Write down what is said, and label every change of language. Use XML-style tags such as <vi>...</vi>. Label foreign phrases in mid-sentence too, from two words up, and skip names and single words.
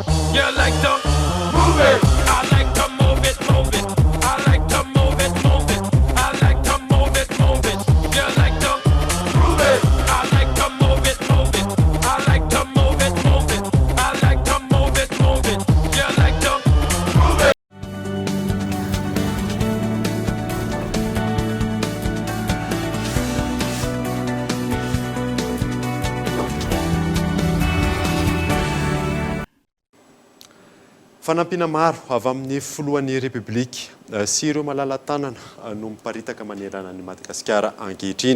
<en>You like to move it. I like to move it, move it. I like to move it, move it. I like to move it, move it. You like to move it. I like to move it, move it. I like to move it, move it. I like to move it, move it. You like to move it.</en> <mg>Fanampiana maro avy amin'ny filohan'ny Republika sy ireo malala tanana no miparitaka manerana ny Madagasikara ankehitriny.</mg>